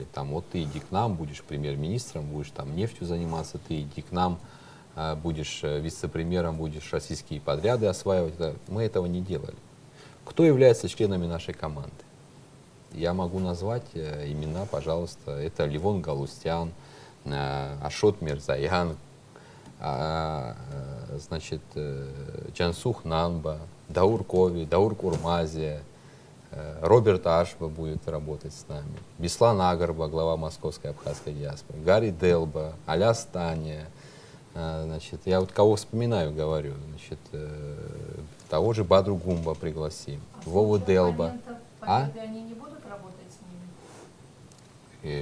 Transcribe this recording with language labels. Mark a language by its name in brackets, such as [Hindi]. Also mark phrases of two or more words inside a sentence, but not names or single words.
[Russian] Там, вот ты иди к нам, будешь премьер-министром, будешь там нефтью заниматься, ты иди к нам, будешь вице-премьером, будешь российские подряды осваивать. Мы этого не делали. Кто является членами нашей команды? Я могу назвать имена, пожалуйста. Это Левон Галустян, Ашот Мирзаян, значит, Джансух Нанба, Даур Кови, Даур Курмазия, Роберт Ашба будет работать с нами, Беслан Агарба, глава Московской абхазской диаспоры, Гарри Делба, Аляс Таня. Значит, я вот кого вспоминаю, говорю. Значит, того же Бадру Гумба пригласим, Вову Делба. Они не будут работать с ними?